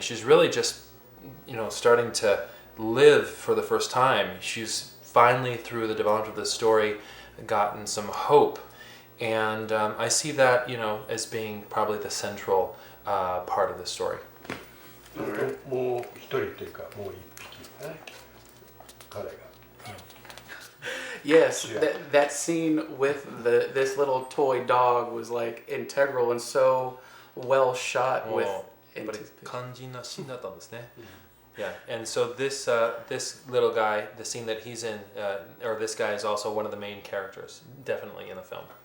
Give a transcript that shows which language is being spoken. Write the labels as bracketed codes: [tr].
[en] She's really just, starting to live for the first time. She's finally, through the development of this story, gotten some hope. And I see that, as being probably the central part of the story. [ja] もう一人というかもう一匹ね彼が [en] Yes, Yeah. that scene with this little toy dog was like integral and so well shot with [ja] やっぱり肝心なシーンだったんですね。 [en] Yeah, and so this little guy, the scene that he's in, or this guy is also one of the main characters, definitely in the film.